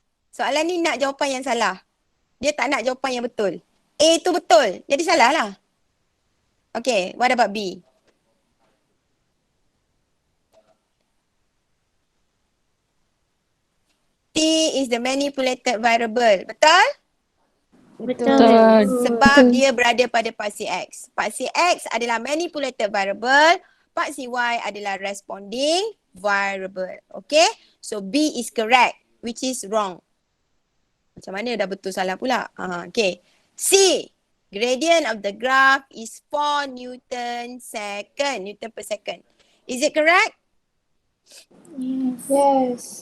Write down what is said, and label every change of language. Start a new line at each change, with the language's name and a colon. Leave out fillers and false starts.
Malay: Soalan ni nak jawapan yang salah. Dia tak nak jawapan yang betul. A tu betul. Jadi salah lah.
English: Okay, what about B? T is the manipulated variable.
Malay: Betul? Betul. Sebab dia berada pada paksi X. Paksi X adalah manipulated variable. Paksi Y adalah responding variable.
English: Okay? So B is correct, which is wrong.
Malay: Macam mana dah betul salah pula?
English: Okay. C. Gradient of the graph is 4 Newton per second. Is it correct? Yes.